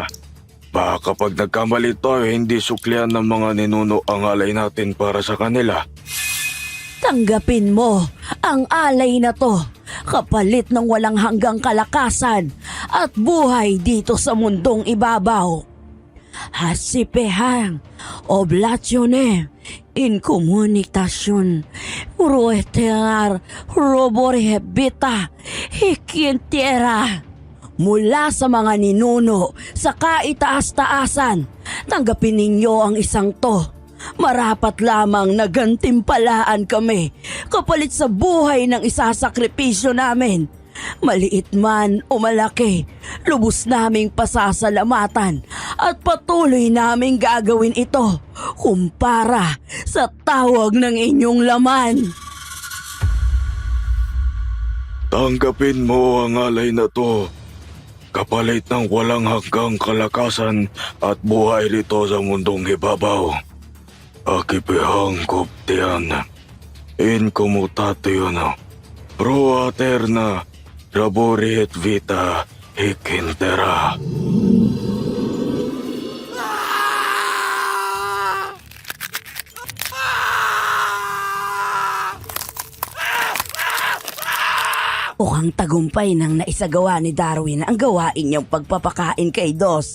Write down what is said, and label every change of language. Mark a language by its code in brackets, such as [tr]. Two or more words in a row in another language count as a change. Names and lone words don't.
[tl] Baka kapag nagkamali tayo, hindi suklian ng mga ninuno ang alay natin para sa kanila. Tanggapin mo ang alay na to, kapalit ng walang hanggang kalakasan at buhay dito sa mundong ibabaw. Hasipehang, oblasyonem, inkomunikasyon, ruetenar, roborehebita, hikintera. Mula sa mga ninuno sa kaitaas-taasan, tanggapin ninyo ang isang to. Marapat lamang na gantimpalaan kami kapalit sa buhay ng isasakripisyo namin. Maliit man o malaki, lubos naming pasasalamatan at patuloy naming gagawin ito kumpara sa tawag ng inyong laman. Tanggapin mo ang alay na to. Kapalit ng walang hanggang kalakasan at buhay rito sa mundong ibabaw. Akipehang koptean, incomutation, pro aterna, labori et vita, hikintera. Mukhang tagumpay nang naisagawa ni Darwin ang gawain niyang pagpapakain kay Dos.